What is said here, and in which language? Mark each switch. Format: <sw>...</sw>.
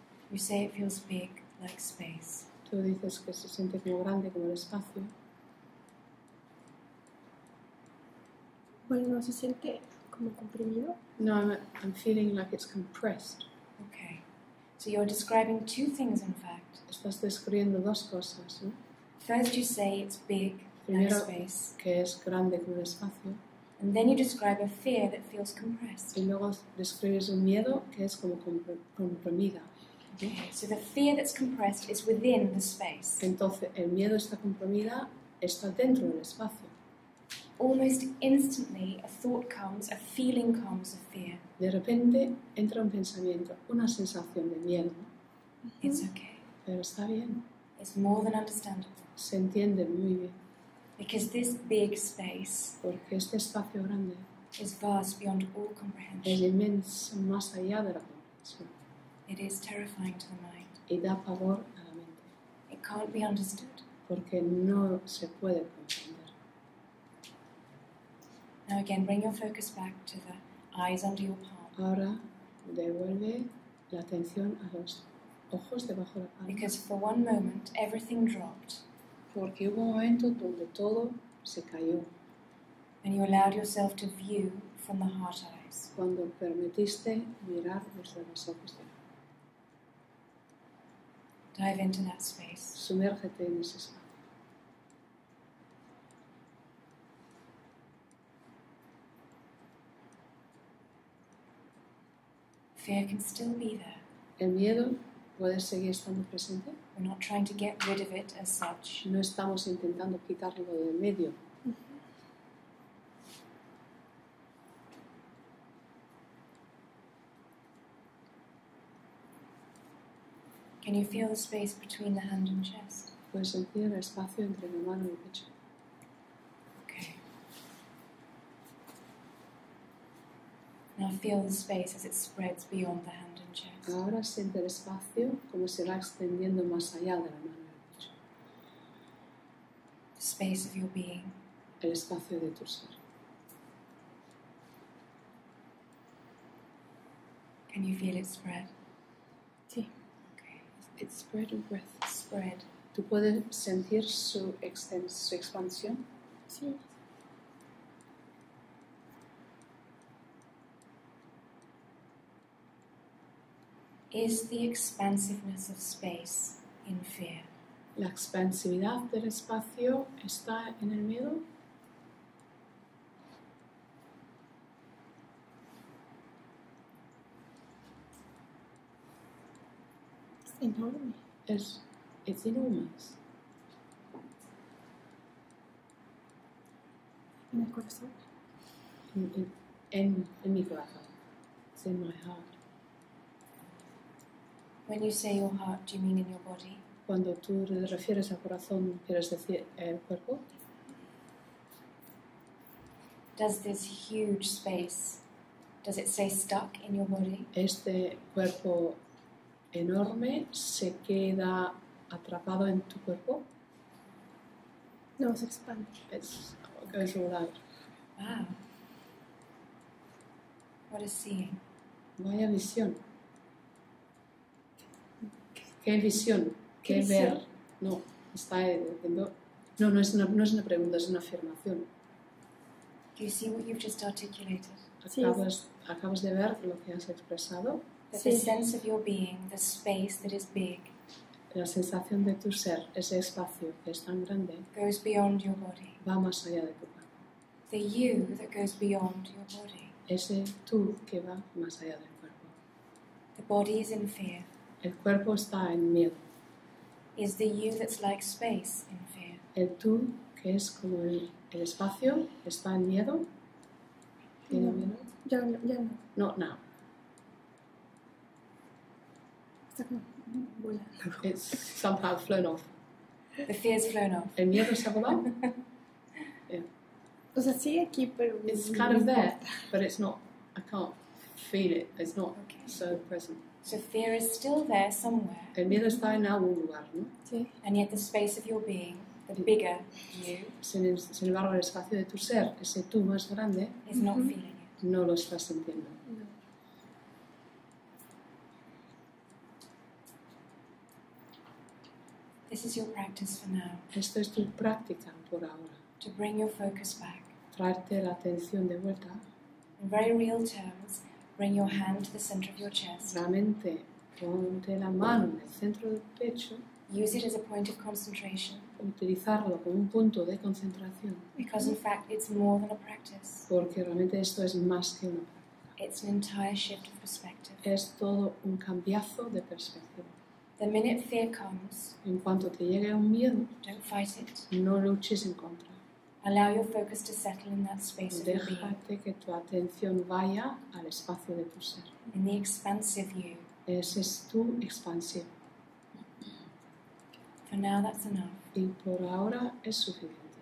<en>You say it feels big, like space.</en> <es>Tú dices que se siente como grande, como el espacio. bueno, no se siente como comprimido.</es> <en>No, I'm feeling like it's compressed. Okay. So you're describing two things, in fact.</en> <es>Estás describiendo dos cosas, ¿no?</es> <en>First you say it's big, like</en> <es>Primero,</es> <en>space.</en> <es>que es grande como el espacio.</es> <en>And then you describe a fear that feels compressed.</en> <es>Y luego describes un miedo que es como comprimida.</es> <en>Okay. So the fear that's compressed is within the space.</en> <es>Entonces, el miedo está comprimida, está dentro del espacio.</es> <en>Almost instantly, a thought comes, a feeling comes of fear.</en> <es>De repente entra un pensamiento, una sensación de miedo,</es> <en>It's okay.</en> <es>pero está bien,</es> <en>It's more than understandable.</en> <es>se entiende muy bien,</es> <en>Because this big space</en> <es>porque este espacio grande</es> <en>is vast beyond all</en> <es>es</es> <en>comprehension.</en> <es>inmenso, más allá de la comprensión,</es> <en>It is terrifying to the mind.</en> <es>y da pavor a la mente,</es> <en>It can't be understood.</en> <es>porque no se puede comprender.</es> <en>Now again, bring your focus back to the eyes under your palm.</en> <es>Ahora devuelve la atención a los ojos debajo de la palma,</es> <en>Because for one moment, everything dropped.</en> <es>porque hubo un momento donde todo se cayó,</es> <en>And you allowed yourself to view from the heart eyes.</en> <es>cuando permitiste mirar desde los ojos de</es> <en>Dive into that space.</en> <es>Sumérgete en ese espacio.</es> <en>Fear can still be there.</en> <es>El miedo puede seguir estando presente.</es> <en>We're not trying to get rid of it as such.</en> <es>No estamos intentando quitarlo del medio.</es> <en>Can you feel the space between the hand and chest?</en> <es>Puedes sentir el espacio entre la mano y el pecho.</es> <en>Okay. Now feel the space as it spreads beyond the hand and chest.</en> <es>Ahora siente el espacio como se va extendiendo más allá de la mano y el pecho.</es> <en>The space of your being.</en> <es>El espacio de tu ser.</es> <en>Can you feel it spread?</en> <es>Sí.</es> <en>Okay. It's spread with breath. Spread.</en> <es>¿Tú puedes sentir su expansión? Sí.</es> <en>Is the expansiveness of space in fear?</en> <es>¿La expansividad del espacio está en el miedo? Es enorme.</es> <en>It's enormous.</en> <es>En el corazón. En mi corazón.</es> <en>It's in my heart. When you say your heart, do you mean in your body?</en> <es>Cuando tú te refieres al corazón, ¿quieres decir el cuerpo?</es> <en>Does this huge space, does it stay stuck in your body?</en> <es>Este cuerpo enorme se queda atrapado en tu cuerpo. No, se expande.</es> <en>It goes all out. Wow. What is seeing?</en> <es>Vaya visión. ¿Qué visión? ¿Qué ¿Qué ver? visión? No, está diciendo. No es una pregunta, es una afirmación.</es> <en>Do you see what you've just articulated?</en> <es>Sí. Acabas de ver lo que has expresado.</es> <en>That</en> <es>Sí.</es> <en>the sense of your being, the space that is big,</en> <es>La sensación de tu ser, ese espacio que es tan grande,</es> <en>goes beyond your body.</en> <es>va más allá de tu cuerpo.</es> <en>The you that goes beyond your body.</en> <es>Ese tú que va más allá del cuerpo.</es> <en>The body is in fear.</en> <es>El cuerpo está en miedo.</es> <en>Is the you that's like space in fear?</en> <es>El tú, que es como el espacio, está en miedo. ¿Tiene No. miedo? Ya no.</es> <en>No, now.</en> <es>Está como volando.</es> <en>It's somehow flown off. The fear's flown off.</en> <es>¿El miedo se ha volado? O sea, sigue aquí, pero...</es> <en>It's</en> <es>no</es> <en>kind of there,</en> <es>importa.</es> <en>but it's not. I can't feel it. It's not Okay. so present. So fear is still there somewhere,</en> <es>El miedo está en algún lugar, ¿no? Sí.</es> <en>and yet the space of your being, the bigger you,</en> <es>Sin embargo, el espacio de tu ser, ese tú más grande,</es> <en>is not Mhm. feeling it.</en> <es>no lo estás sintiendo.</es> <en>No. This is your practice for now,</en> <es>Esto es tu práctica por ahora.</es> <en>to bring your focus back.</en> <es>Traerte la atención de vuelta.</es> <en>In very real terms, bring your hand to the center of your chest.</en> <es>Realmente, ponte la mano en el centro del pecho,</es> <en>Use it as a point of concentration,</en> <es>utilizarlo como un punto de concentración,</es> <en>because in fact it's more than a practice.</en> <es>porque realmente esto es más que una práctica.</es> <en>It's an entire shift of perspective.</en> <es>Es todo un cambiazo de perspectiva.</es> <en>The minute fear comes,</en> <es>En cuanto te llegue un miedo,</es> <en>don't fight it.</en> <es>no luches en contra.</es> <en>Allow your focus to settle in that space of your being,</en> <es>Déjate que tu atención vaya al espacio de tu ser.</es> <en>in the expansive you.</en> <es>Ese es tu expansión.</es> <en>For now, that's enough.</en> <es>Y por ahora es suficiente.</es>